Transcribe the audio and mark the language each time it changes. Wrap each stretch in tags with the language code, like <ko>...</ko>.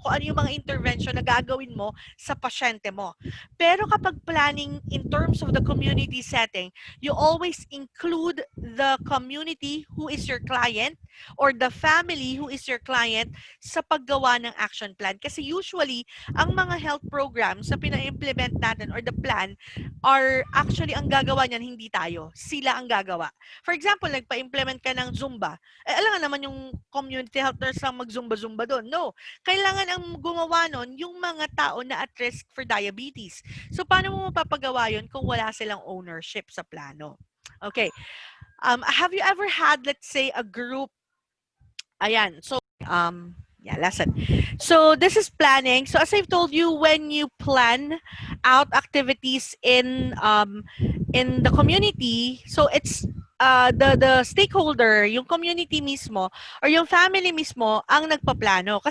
<tl>Kung ano yung mga intervention na gagawin mo sa pasyente mo. Pero kapag</tl> <en>planning in terms of the community setting, you always include the community who is your client or the family who is your client</en> <tl>sa paggawa ng</tl> <en>action plan. Kasi usually, ang mga health programs na pina-implement natin or the plan are actually ang gagawa niyan, hindi tayo. Sila ang gagawa. For example, nagpa-implement ka ng Zumba. Alam nga naman yung community health nurse lang mag-Zumba-Zumba doon. No. Kailangan ang gumawa nun yung mga tao na at risk for diabetes. So, paano mo mapapagawa yun kung wala silang ownership sa plano? Okay. Have you ever had, let's say, a group? Ayan. So, lesson. So, this is planning. So, as I've told you, when you plan out activities in the community, so it's the stakeholder,</en> <tl>yung community mismo, or yung family mismo, ang nagpaplano.</tl>